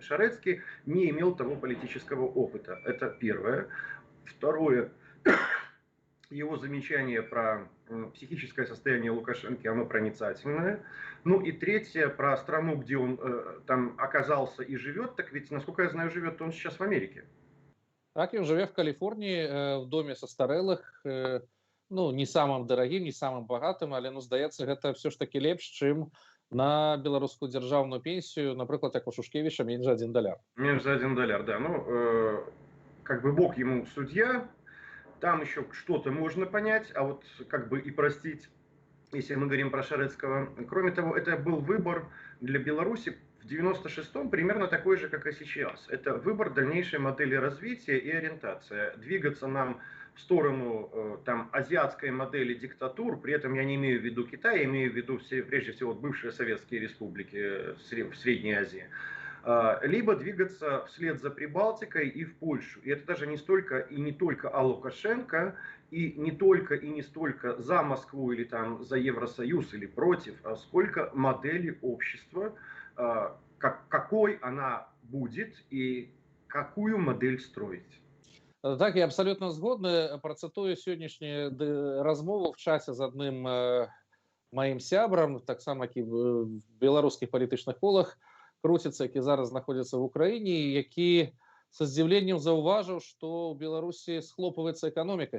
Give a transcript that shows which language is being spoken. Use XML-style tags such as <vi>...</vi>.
<ru>Шарецкий не имел того политического опыта. Это первое. Второе. Его замечание про психическое состояние Лукашенко, оно проницательное. Ну и третье, про страну, где он там оказался и живет, так ведь, насколько я знаю, живет он сейчас в Америке.</ru> <be>Так, ён жыве в Каліфорніі, в доме састарэлых, ну, не самым дарагім, не самым багатым, але, ну, здаецца, гэта все ж таки лепш, чым на беларускую дзяржаўную пенсію, напрыклад, як у Шушкевіча, менш за $1.</be> <ru>Меньше за $1, да. Ну, как бы Бог ему судья, там еще что-то можно понять, а вот как бы и простить, если мы говорим про Шарецкого. Кроме того, это был выбор для Беларуси в 96-м примерно такой же, как и сейчас. Это выбор дальнейшей модели развития и ориентация. Двигаться нам в сторону там, азиатской модели диктатур, при этом я не имею в виду Китай, я имею в виду прежде всего бывшие советские республики в Средней Азии, либо двигаться вслед за Прибалтикой и в Польшу. И это даже не столько и не только о Лукашенко, и не только и не столько за Москву или там за Евросоюз или против, а сколько модели общества, какой она будет и какую модель строить.</ru> <be>Так, я абсолютно згодны. Працытую сённяшнюю размову в часе з адным маім сябрам, таксама які в беларускіх палітычных колах круціцца, які зараз знаходзіцца в Украіне, які са здзіўленнем заўважыў, што ў Беларусі схлопваецца эканоміка.</be>